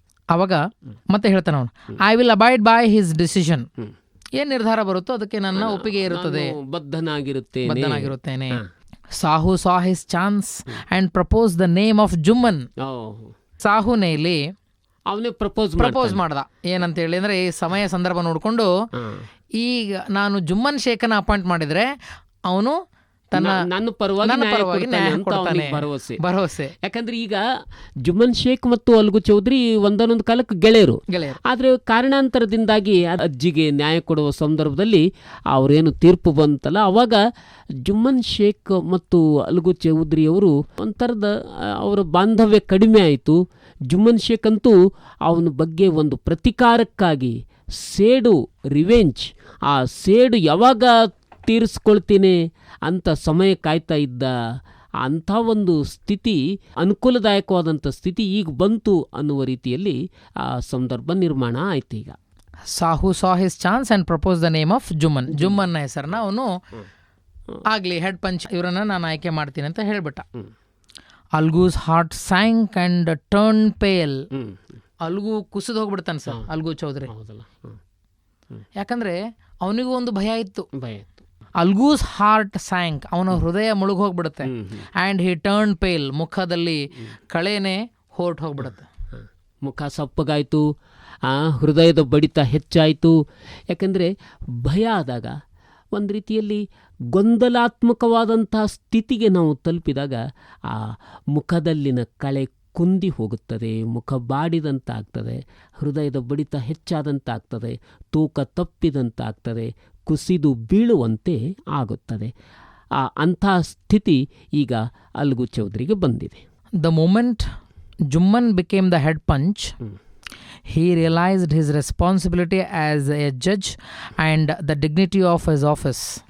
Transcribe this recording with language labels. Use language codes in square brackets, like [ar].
[kn] ಅವಾಗ ಮತ್ತೆ ಹೇಳ್ತಾನೆ ಅವನು, [en] "I will abide by his decision." [kn] ಏನ್ ನಿರ್ಧಾರ ಬರುತ್ತೋ ಅದಕ್ಕೆ ನನ್ನ ಒಪ್ಪಿಗೆ ಇರುತ್ತದೆ, ಬದ್ಧನಾಗಿರುತ್ತೇನೆ. [en] Sahu saw his chance and proposed the name of Jumman. [kn] ಸಾಹುನೇ ಇಲ್ಲಿ ಅವನೇ ಪ್ರಪೋಸ್ ಮಾಡ್ದ. ಏನಂತ ಹೇಳಿ ಅಂದ್ರೆ, ಈ ಸಮಯ ಸಂದರ್ಭ ನೋಡಿಕೊಂಡು ಈಗ ನಾನು ಜುಮ್ಮನ್ ಶೇಖನ ಅಪಾಯಿಂಟ್ ಮಾಡಿದ್ರೆ ಅವನು ನನ್ನ ಪರವಾಗಿ ಭರವಸೆ. ಯಾಕಂದ್ರೆ ಈಗ ಜುಮ್ಮನ್ ಶೇಖ್ ಮತ್ತು ಅಲ್ಗು ಚೌಧರಿ ಒಂದೊಂದು ಕಾಲಕ್ಕೆ ಗೆಳೆಯರು. ಆದ್ರೆ ಕಾರಣಾಂತರದಿಂದಾಗಿ ಅಜ್ಜಿಗೆ ನ್ಯಾಯ ಕೊಡುವ ಸಂದರ್ಭದಲ್ಲಿ ಅವರೇನು ತೀರ್ಪು ಬಂತಲ್ಲ, ಅವಾಗ ಜುಮ್ಮನ್ ಶೇಖ್ ಮತ್ತು ಅಲ್ಗು ಚೌಧರಿ ಅವರು ಒಂಥರದ ಅವರ ಬಾಂಧವ್ಯ ಕಡಿಮೆ ಆಯಿತು. ಜುಮ್ಮನ್ ಶೇಖ್ ಅಂತೂ ಅವನ ಬಗ್ಗೆ ಒಂದು ಪ್ರತಿಕಾರಕ್ಕಾಗಿ ಸೇಡು, ರಿವೆಂಜ್, ಆ ಸೇಡು ಯಾವಾಗ ತೀರಿಸ್ಕೊಳ್ತೀನಿ ಅಂತ ಸಮಯ ಕಾಯ್ತಾ ಇದ್ದ. ಅಂಥ ಒಂದು ಸ್ಥಿತಿ, ಅನುಕೂಲದಾಯಕವಾದಂಥ ಸ್ಥಿತಿ ಈಗ ಬಂತು ಅನ್ನುವ ರೀತಿಯಲ್ಲಿ ಆ ಸಂದರ್ಭ ನಿರ್ಮಾಣ ಆಯ್ತು. ಈಗ [en] Sahu saw his chance and proposed the name of Jumman. [kn] ಜುಮ್ಮನ್ನ ಹೆಸರನ್ನ ಅವನು ಆಗಲಿ ಹೆಡ್ ಪಂಚ್ ಇವರನ್ನ ನಾನು ಆಯ್ಕೆ ಮಾಡ್ತೀನಿ ಅಂತ ಹೇಳ್ಬಿಟ್ಟ. [en] Algu's heart sank and turn pale. [kn] Algo ಕುಸಿದು ಹೋಗ್ಬಿಡ್ತಾನೆ ಸರ್, ಅಲ್ಗು ಚೌಧರಿ. ಯಾಕಂದ್ರೆ ಅವನಿಗೂ ಒಂದು ಭಯ ಇತ್ತು. [en] Algu's heart sank, [kn] ಅವನ ಹೃದಯ ಮುಳುಗಿ ಹೋಗ್ಬಿಡುತ್ತೆ. [en] and he turn pale, [kn] ಮುಖದಲ್ಲಿ ಕಳೆನೇ ಹೊರಟು ಹೋಗ್ಬಿಡುತ್ತೆ. ಮುಖ ಸಪ್ಪಗಾಯಿತು, ಹೃದಯದ ಬಡಿತ ಹೆಚ್ಚಾಯಿತು. ಯಾಕಂದರೆ ಭಯ ಆದಾಗ ಒಂದು ರೀತಿಯಲ್ಲಿ ಗೊಂದಲಾತ್ಮಕವಾದಂತಹ ಸ್ಥಿತಿಗೆ ನಾವು ತಲುಪಿದಾಗ ಆ ಮುಖದಲ್ಲಿನ ಕಳೆ ಕುಂದಿ ಹೋಗುತ್ತದೆ, ಮುಖ ಬಾಡಿದಂತಾಗ್ತದೆ, ಹೃದಯದ ಬಡಿತ ಹೆಚ್ಚಾದಂತಾಗ್ತದೆ, ತೂಕ ತಪ್ಪಿದಂತಾಗ್ತದೆ, ಕುಸಿದು ಬೀಳುವಂತೆ ಆಗುತ್ತದೆ. ಅಂಥ ಸ್ಥಿತಿ ಈಗ ಅಲ್ಗು ಚೌಧರಿಗೆ ಬಂದಿದೆ. [en] The moment Jumman became the head panch, he realized his responsibility as a judge and the dignity of his office.